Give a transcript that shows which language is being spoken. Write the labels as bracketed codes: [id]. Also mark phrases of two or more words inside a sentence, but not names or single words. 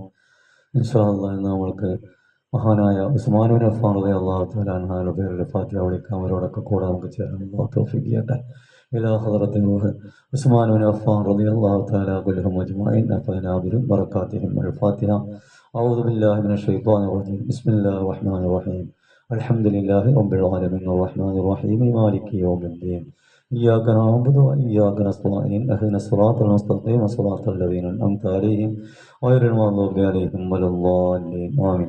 [ar] إن شاء الله [ml] ഇന്ന് നമ്മൾക്ക് മഹാനായ ഉസ്മാൻ ബിൻ അഫ്ഫാൻ [ar] رضي الله تعالى [ml] അൻഹുവിന്റെ പേരിൽ ഫാത്തിഹ വിളിക്കാം. അവരോടൊക്കെ കൂടെ നമുക്ക് ചേരാൻ അല്ലാഹു തൗഫീഖ് ചെയ്യട്ടെ. [ar] إلى حضرة روح عثمان بن عفان رضي الله تعالى كلهم أجمعين نفعنا بهم بركاتهم الفاتحة. أعوذ بالله من الشيطان الرجيم. بسم الله الرحمن الرحيم. الحمد لله رب العالمين الرحمن الرحيم مالك يوم الدين. إياك نعبد وإياك نستعين اهدنا الصراط المستقيم صراط الذين أنعمت عليهم غير المغضوب عليهم ولا الضالين آمين.